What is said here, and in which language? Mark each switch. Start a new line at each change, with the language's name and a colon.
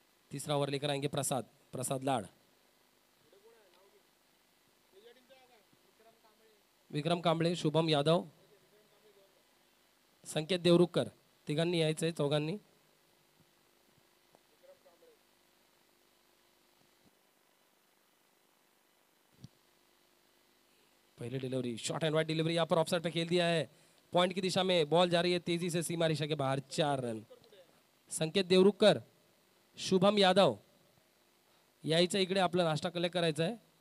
Hindi: तीसरा ओवर लेकर आएंगे प्रसाद लाड़।
Marathi: विक्रम कांबळे, शुभम यादव, संकेत देवरुखकर, तिघांनी यायचंय, चौघांनी।
Hindi: पहले delivery, short and wide delivery, यहाँ पर ऑफसाइड पे खेल दिया है। पॉइंट की दिशा में बॉल जा रही है तेजी से सीमा रेखा के बाहर। 4 रन।
Marathi: संकेत देवरुखकर, शुभम यादव यायचं इकडे, आपला नाश्ता कलेक्ट करायचा आहे।